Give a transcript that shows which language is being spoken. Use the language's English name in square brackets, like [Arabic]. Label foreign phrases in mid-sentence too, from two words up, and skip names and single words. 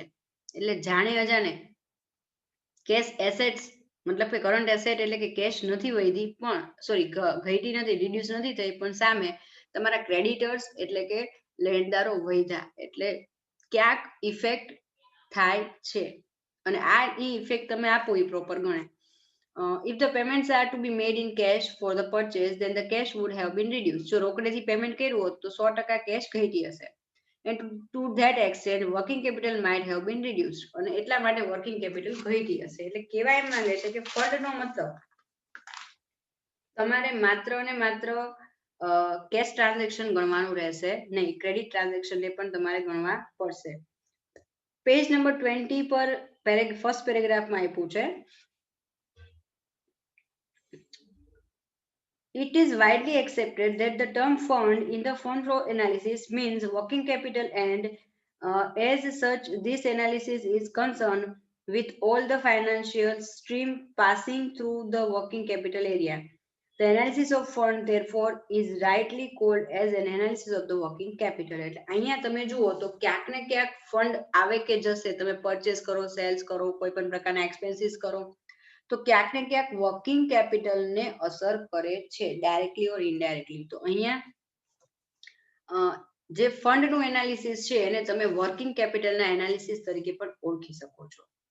[Gujarati] એટલે જાણે અજાણે [English] cash assets [Gujarati] મતલબ કે [English] current asset [Gujarati] એટલે કે કેશ નથી વધી, પણ સોરી ઘટી નથી, રિડ્યુસ નથી થઈ, પણ સામે તમારા ક્રેડિટર્સ એટલે કે લેણદારો વધ્યા. એટલે ક્યાંક ઇફેક્ટ થાય છે અને આ ઇફેક્ટ તમે આપો એ પ્રોપર ગણાય. [English] If the payments are to be made in cash for the purchase, then the cash would have been reduced. [Gujarati] જો રોકડેથી પેમેન્ટ કર્યું હોત તો 100% કેશ ઘટી હશે. [English] And to that extent working capital might have been reduced. [Gujarati] અને એટલા માટે [English] working capital [Gujarati] ઘટી હશે. એટલે કહેવાય એમ માંગે છે કે ફંડનો મતલબ તમારે માત્ર ને માત્ર [English] cash transaction [Gujarati] ગણવાનું રહેશે નહીં, [English] credit transaction [Gujarati] ને પણ તમારે ગણવા પડશે. [English] page number [Gujarati] 20 પર [English] first paragraphમાં [Gujarati] આપ્યું છે, [English] it is widely accepted that the term fund in the fund flow analysis means working capital, and as such this analysis is concerned with all the financial stream passing through the working capital area. The analysis of fund therefore is rightly called as an analysis of the working capital. [Gujarati] એટલે અહીંયા તમે જુઓ તો ક્યાંક ને ક્યાંક ફંડ આવે કે જશે, તમે પરચેસ કરો, સેલ્સ કરો, કોઈ પણ પ્રકારના એક્સપેન્સીસ કરો, તો ક્યાંક ને ક્યાંક [English] working capital [Gujarati] ને અસર કરે છે, [English] directly or indirectly. [Gujarati] તો અહીંયા જે ફંડનું એનાલિસિસ છે એને તમે [English] working capitalના [Gujarati] એનાલિસિસ તરીકે પણ ઓળખી શકો છો.